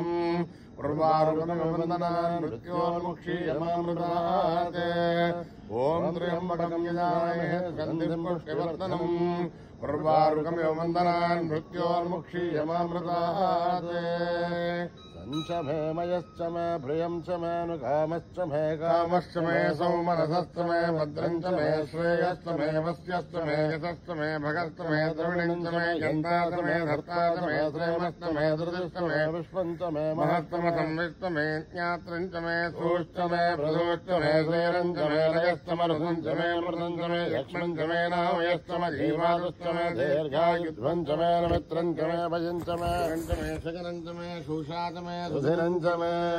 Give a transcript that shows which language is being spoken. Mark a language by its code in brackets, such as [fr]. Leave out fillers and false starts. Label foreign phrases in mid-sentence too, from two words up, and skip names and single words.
[sa] ఉర్వారుకమివ వందనాన్ మృత్యోన్ముక్షీయమామృతాత్. ఓం త్ర్యంబకం యజామహే సుగంధిం పుష్టివర్ధనం. ఉర్వారుకమివ వందనాన్ మృత్యోన్ముక్షీయమామృతాత్. च मे मयश्च मे प्रियं च मे अनुकामश्च मे कामश्च मे सौमनसश्च मे भद्रं च मे श्रेयश्च मे वस्यश्च मे यशश्च मे भगश्च मे द्रविणं च मे यन्ता च मे धर्ता च मे श्रेमश्च मे धृतिश्च मे विश्वं च मे महत्तमसंविश्च मे ज्ञात्रं च मे सूश्च मे प्रदोश्च मे श्रेरं च मे लयश्च मरुतं च मे मृतं च मे यक्ष्मं च मे नामयश्च मे जीवादुश्च मे दीर्घायुध्वं च मे नमित्रं च मे भजं च मे शकरं च मे शूषा च मे सुधिरं च मे